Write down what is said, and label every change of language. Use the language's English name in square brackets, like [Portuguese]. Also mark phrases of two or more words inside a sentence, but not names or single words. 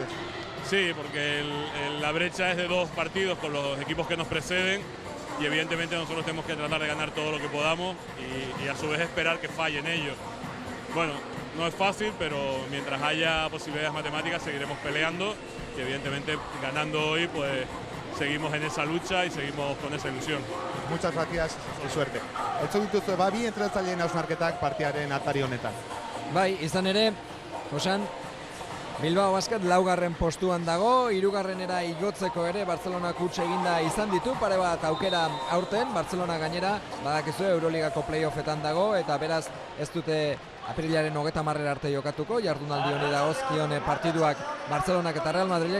[Spanish] Sí, porque la brecha es de 2 partidos con los equipos que nos preceden y evidentemente nosotros tenemos que tratar de ganar todo lo que podamos y a su vez esperar que fallen ellos. Bueno, no es fácil, pero mientras haya posibilidades matemáticas seguiremos peleando y evidentemente ganando hoy pues seguimos en esa lucha y seguimos con esa ilusión. Muchas gracias y suerte. [Basque] Entzun dituzue babi entrenatzaileen hausnarketak partiaren atari honetan. Bai, izan ere, Josan, Bilbao Basket 4. postuan dago, 3. igotzeko ere Barcelona huts eginda izan ditu, pare bat aukera aurten, Barcelona gainera, badakizu Euroligako playoffetan dago, eta beraz ez dute apirilaren 30 arte jokatuko, jardunaldi honi dagozkion partiduak Barcelonak eta Real Madrilek.